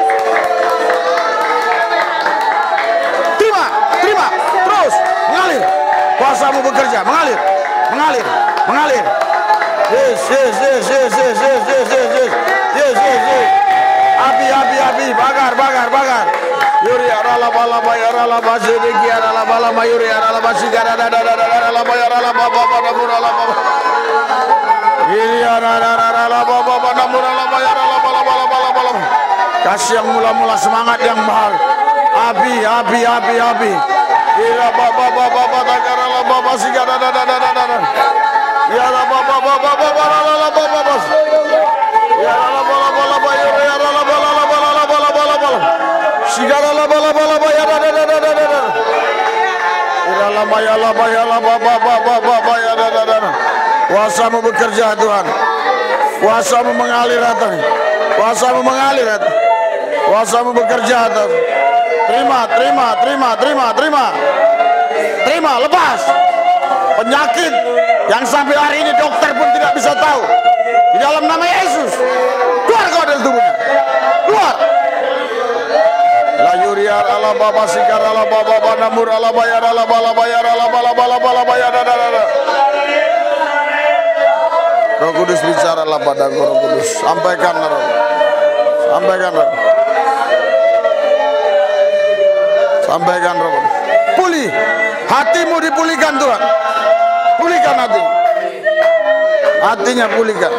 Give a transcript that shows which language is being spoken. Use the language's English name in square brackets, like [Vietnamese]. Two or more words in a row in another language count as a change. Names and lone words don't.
[Indonesian] Terima, terima. Terus mengalir. Kuasamu bekerja, mengalir, mengalir, mengalir. [English] Yes, yes, yes, yes, yes, yes, yes, yes, yes, yes, yes, yes. [Indonesian] Api, api, api, bakar, bakar, bakar. Yuri arala bala bayara la basiki arala bala mayuri arala basiki arala arala bayara la baba baba murala baba. Yuri arala baba baba murala bayara la bala bala bala bala. Kasih yang mula-mula semangat yang baru. Api, api, api, api. Ira baba baba baba arala baba basiki arala. Ya la baba baba baba arala baba baba. Ya la bala bala bayuri arala bala bala bala bala bala. Sigara la bala bala baya da da da da da da. Ira la baya la baya la ba ba ba ba ba baya da da da. Kuasamu bekerja Tuhan. Kuasamu mengalir hati. Kuasamu mengalir hati. Kuasamu bekerja Tuhan. Terima, terima, terima, terima, terima. Terima, lepas. Penyakit yang sampai hari ini dokter pun tidak bisa tahu. Di dalam nama Yesus. Keluar kau dari tubuhnya. Keluar. La yuria ala baba sikar ala baba bana mur ala bayar ala bala bayar ala bala bala bala bayar da. Roh Kudus bicara lah pada Roh Kudus. Sampaikan Roh. Sampaikan Roh. Sampaikan Roh. Pulih. Hatimu dipulihkan Tuhan. Pulihkan hati. Hatinya pulihkan.